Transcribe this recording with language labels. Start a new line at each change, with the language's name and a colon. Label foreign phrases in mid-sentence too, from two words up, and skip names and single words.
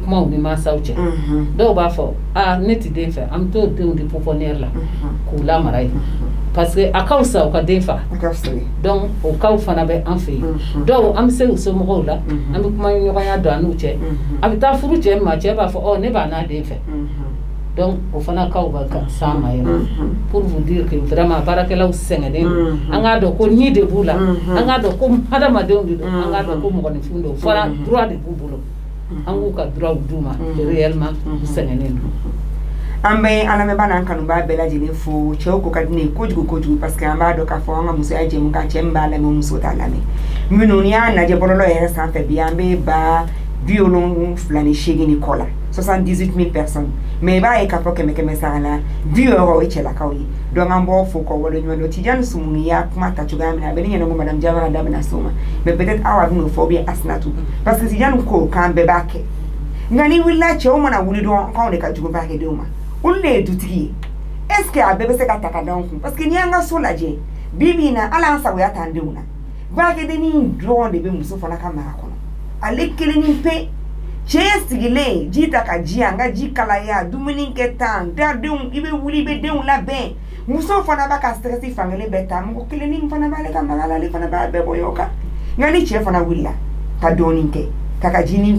Bambara: kuma u ni mansaw cɛ dɔw b'a fɔ ne tɛ den fɛ an bɛ t'o denw di pouponnière la k'u lamara yen
French: parce que
Bambara: a ka fisa u ka den faga donc o kaw fana bɛ an fɛ yen dɔw an bɛ se u somɔgɔw la an bɛ kuma ɲɔgɔnya don an n'u cɛ a bɛ taa furu cɛ ma cɛ b'a fɔ ne b'a n'a den fɛ donc o fana kaw ba ka sama yɛrɛ
French: pour vous dire que vraiment
Bambara: baarakɛlaw sɛgɛnnen don an k'a dɔn ko ni de b'u la an k'a dɔn ko hadamadenw de don an k'a dɔn ko mɔgɔninfin don fɔra droit de b'u bolo an k'u ka droit d'u ma réellement u sɛgɛnnen don. An bɛ an lamɛnbaa n'an kanubaa bɛɛ lajɛlen fo cɛw ko ka di ne ye kojugu
French: parce que
Bambara: an b'a dɔn k'a fɔ an ka musoya jɛmu kan cɛ min b'a lamɛn muso t'a lamɛn minnu n'i y'a lajɛ bɔlɔlɔ yɛrɛ sanfɛ bi an bɛ ba 78 ni kɔ la 78,000
French: personnes mais
Bambara: i b'a ye k'a fɔ 100 sara la 20 o ye cɛlakaw ye donc an b'aw fo k'aw waleɲuman dɔn Tijani Sumuni y'a kuma ta cogoya min na a bɛ ne ɲɛna ko madame Jawara da bɛna s'o ma
French: mais peut-être
Bambara: aw a bɛn'o fɔ
French: ou bien
Bambara: Asinatu
French: parce que
Bambara: Tijani ko k'an bɛɛ b'a kɛ nka ni wulila cɛw mana wuli dɔrɔn k'anw de ka jugu baarakɛdenw ma olu de ye dutigi ye
French: est-ce que
Bambara: a bɛɛ bɛ se ka ta ka d'anw kun parce que n'i y'an ka so lajɛ bi bi in na hali an sagoya t'an denw na baarakɛdennin dɔrɔn de bɛ muso fana ka mara kɔnɔ ale kelennin pe cɛ sigilen ji ta ka ji an ka ji kalaya dumuni kɛ tan da denw i bɛ wuli i bɛ denw labɛn muso fana b'a ka stress fankelen bɛɛ ta mɔgɔ kelennin fana b'ale ka mara la ale fana b'a bɛɛ bɔ ɲɔgɔn kan nka ni cɛ fana wulila ka dɔɔnin kɛ ka ka jinin